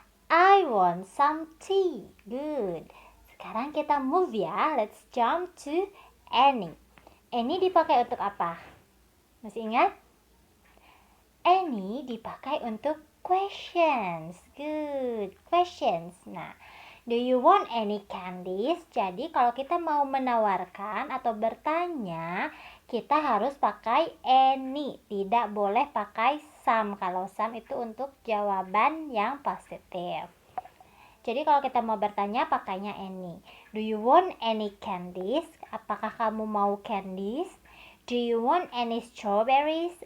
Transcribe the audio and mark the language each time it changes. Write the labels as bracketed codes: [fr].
[en] I want some tea. Good. [id] Sekarang kita move ya. [en] Let's jump to any. [id] Any dipakai untuk apa? Masih ingat? [en] Any dipakai untuk questions. Good. Questions. Nah, do you want any candies? [id] Jadi kalau kita mau menawarkan atau bertanya, kita harus pakai any. Tidak boleh pakai some. Kalau some itu untuk jawaban yang positif. Jadi kalau kita mau bertanya, pakainya any. [en] Do you want any candies? [id] Apakah kamu mau candies? [en] Do you want any strawberries?